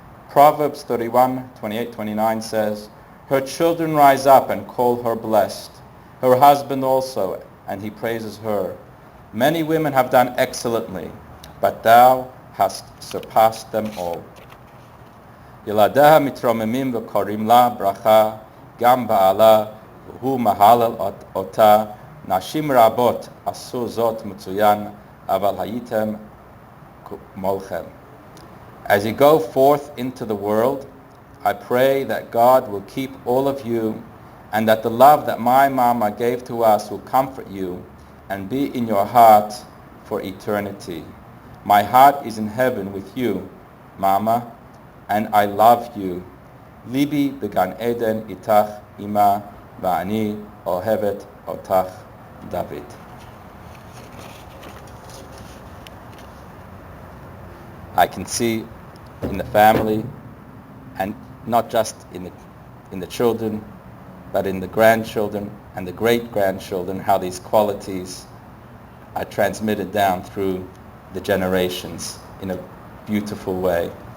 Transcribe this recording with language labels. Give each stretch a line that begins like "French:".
English: Proverbs 31:28-29 says, "Her children rise up and call her blessed, her husband also, and he praises her. Many women have done excellently, but thou hast surpassed them all."
Hebrew: ילדיה מתרוממים וקוראים לה ברכה, גם בעלה, והוא מהלל אותה. נשים רבות עשו זאת מצוין, אבל הייתם כמולכם.
English: As you go forth into the world, I pray that God will keep all of you, and that the love that my mama gave to us will comfort you and be in your heart for eternity. My heart is in heaven with you, Mama, and I love you.
Hebrew: ליבי בגן עדן איתך, אמא, ואני אוהבת אותך, דוד.
English: I can see in the family, and not just in the children, but in the grandchildren and the great-grandchildren, how these qualities are transmitted down through the generations in a beautiful way.